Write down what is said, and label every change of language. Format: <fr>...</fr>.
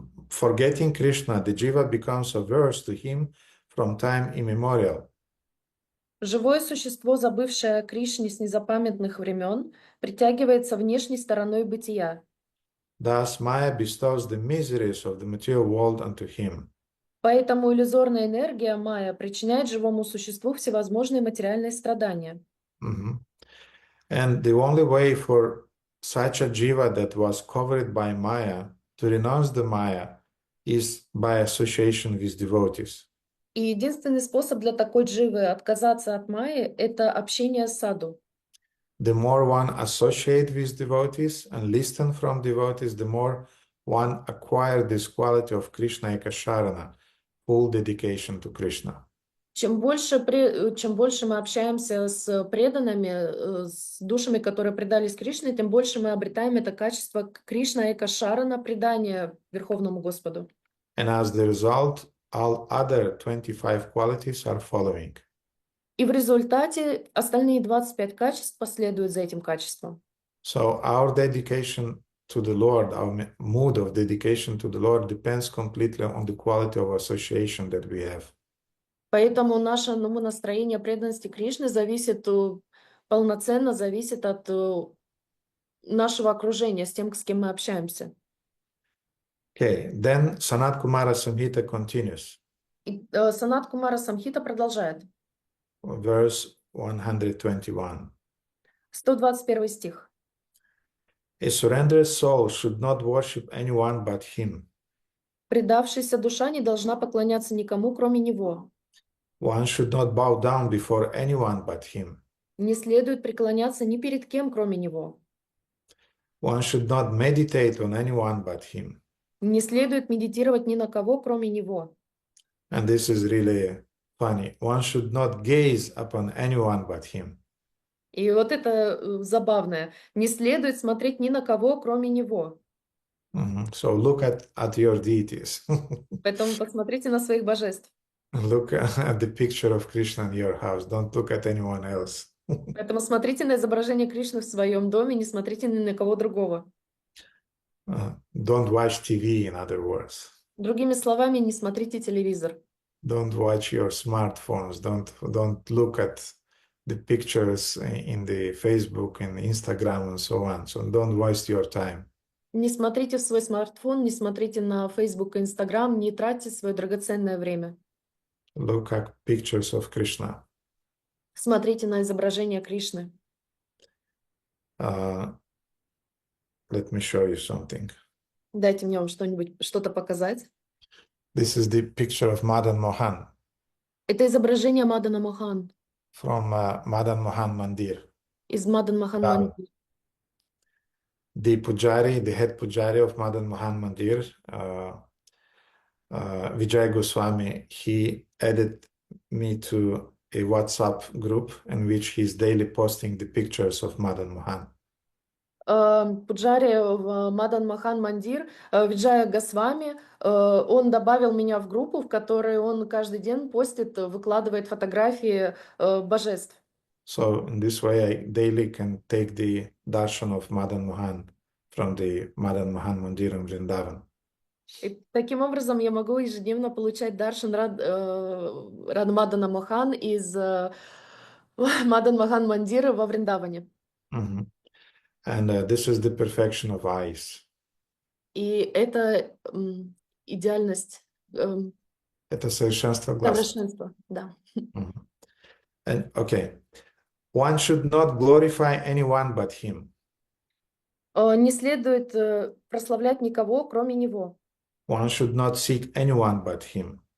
<en>Forgetting Krishna, the Jiva becomes averse to him from time immemorial.</en> <ru>живое существо, забывшее о Кришне с незапамятных времен, притягивается внешней стороной бытия.</ru> <en>Thus, Maya bestows the miseries of the material world unto him.</en> <ru>Поэтому иллюзорная энергия майя причиняет живому существу всевозможные материальные страдания.</ru> <en>And the only way for such a jiva that was covered by Maya to renounce the Maya is by association with devotees.</en> <ru>И единственный способ для такой дживы отказаться от майи — это общение с саду.</ru> <en>The more one associate with devotees and listen from devotees, the more one acquire this quality of Krishna Ekasharana, full dedication to Krishna.</en> <ru>Чем больше мы общаемся с преданными, с душами, которые предались Кришне, тем больше мы обретаем это качество Кришна Эка Шарана, предания Верховному Господу.</ru> <en>And as the result, all other 25 qualities are following.</en> <ru>И в результате остальные 25 качеств последуют за этим качеством.</ru> <en>So our dedication to the Lord, our mood of dedication to the Lord depends completely on the quality of association that we have.</en> <ru>Поэтому наше настроение преданности Кришне полноценно зависит от нашего окружения, с тем, с кем мы общаемся.</ru> <en>Okay, then Sanat Kumara Samhita continues.</en> <ru>И Санат Кумара Самхита продолжает.</ru> <en>Verse 121.</en> <ru>121 стих.</ru> <en>A surrendered soul should not worship anyone but him.</en> <ru>Предавшаяся душа не должна поклоняться никому, кроме него.</ru> <en>One should not bow down before anyone but him.</en> <ru>Не следует преклоняться ни перед кем, кроме него.</ru> <en>One should not meditate on anyone but him.</en> <ru>Не следует медитировать ни на кого, кроме него.</ru> <en>And this is really funny. One should not gaze upon anyone but him.</en> <ru>И вот это забавное. Не следует смотреть ни на кого, кроме него.</ru> <en>So look at your deities.</en> <ru>Поэтому посмотрите на своих божеств.</ru> <en>Look at the picture of Krishna in your house. Don't look at anyone else.</en> <ru>Поэтому смотрите на изображение Кришны в своем доме, не смотрите ни на кого другого.</ru> <en>Don't watch TV, in other words.</en> <ru>Другими словами, не смотрите телевизор.</ru> <en>Don't watch your smartphones. Don't look at the pictures in the Facebook and Instagram and so on. So don't waste your time.</en> <ru>Не смотрите в свой смартфон, не смотрите на Facebook и Instagram, не тратьте свое драгоценное время.</ru> <en>Look at pictures of Krishna.</en> <ru>Смотрите на изображение Кришны.</ru> <en>Let me show you something.</en> <ru>Дайте мне вам что-то показать.</ru> <en>This is the picture of Madan Mohan</en> <ru>Это изображение Мадана Мохан</ru> <en>from Madan Mohan Mandir.</en> <ru>из Мадан Мохан Да. Мандир.</ru> <en>The pujari, the head pujari of Madan Mohan Mandir, Vijay Goswami, he added me to a WhatsApp group in which he's daily posting the pictures of Madan Mohan.</en> <ru>Пуджари в Мадан Мохан Мандир, Виджая Госвами, он добавил меня в группу, в которой он каждый день постит, выкладывает фотографии божеств.</ru> <en>So in this way, I daily can take the darshan of Madan Mohan from the Madan Mohan Mandir in Vrindavan.</en> <ru>И таким образом я могу ежедневно получать даршан Рад Мадана Мохан из Мадан Мохан Мандира во Вриндаване. Mhm.</ru> <en>And this is the perfection of eyes.</en> <ru>И это идеальность, Это совершенство глаз. совершенство, да. Mhm.</ru> <en>And okay, one should not glorify anyone but him.</en> <ru>Не следует прославлять никого, кроме него.</ru> <en>One should not seek anyone but him.</en>